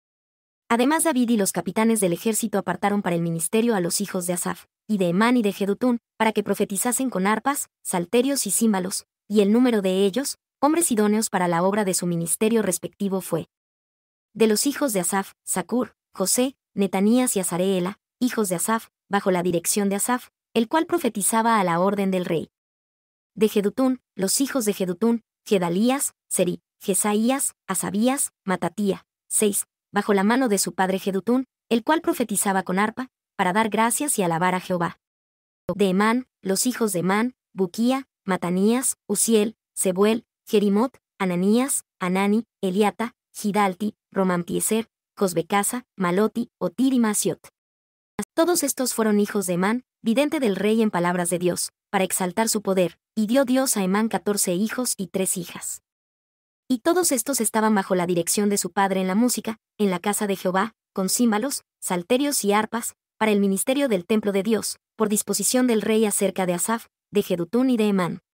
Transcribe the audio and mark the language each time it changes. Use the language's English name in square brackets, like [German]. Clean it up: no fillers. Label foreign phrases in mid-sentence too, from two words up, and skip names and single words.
[Spanish] Además David y los capitanes del ejército apartaron para el ministerio a los hijos de Asaf, y de Emán y de Jedutún, para que profetizasen con arpas, salterios y címbalos, y el número de ellos, hombres idóneos para la obra de su ministerio respectivo fue: de los hijos de Asaf, Zacur, José, Netanías y Azareela, hijos de Asaf, bajo la dirección de Asaf, el cual profetizaba a la orden del rey. De Jedutún, los hijos de Jedutún, Gedalías, Seri, Jesaías, Asabías, Matatía, 6, bajo la mano de su padre Jedutún, el cual profetizaba con arpa, para dar gracias y alabar a Jehová. De Emán, los hijos de Emán, Buquía, Matanías, Uziel, Sebuel, Jerimot, Ananías, Anani, Eliata, Gidalti, Romamtieser, Cosbecasa, Maloti, Otir y Masiot. Todos estos fueron hijos de Emán, vidente del rey en palabras de Dios, para exaltar su poder, y dio Dios a Emán 14 hijos y 3 hijas. Y todos estos estaban bajo la dirección de su padre en la música, en la casa de Jehová, con címbalos, salterios y arpas, para el ministerio del templo de Dios, por disposición del rey acerca de Asaf, de Jedutún y de Emán.